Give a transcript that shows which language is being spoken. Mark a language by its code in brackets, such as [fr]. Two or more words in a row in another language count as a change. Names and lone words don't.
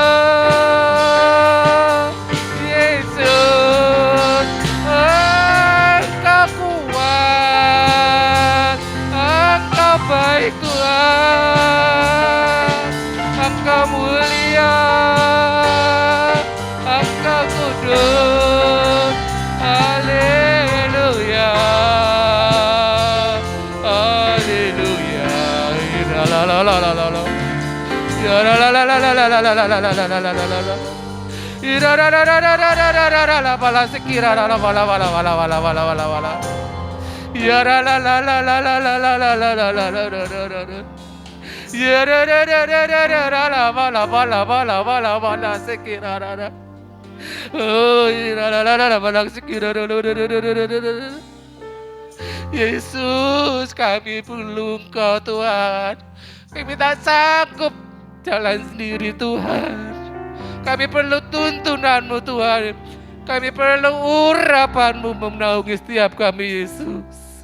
[id] Yesus, Engkau kuat, Engkau baik Tuhan, Engkau mulia, Engkau kudus. Haleluya. Haleluya. La la la la la la. Ya la la la la la la la la la la la la la la la. Ira ra ra ra ra ra ra ra ra ra la bala sikira la la bala bala bala bala bala bala bala. Ya la la la la la la la la la la la la la la la la. Ya ra ra ra ra ra ra ra la bala bala bala bala bala sikira ra ra. Oh, ira la la la la bala sikira ra ra ra ra ra ra. Yesus, kami perlu Engkau Tuhan. Kami tak sanggup jalan sendiri Tuhan. Kami perlu tuntunan-Mu Tuhan. Kami perlu urapan-Mu menaungi setiap kami Yesus.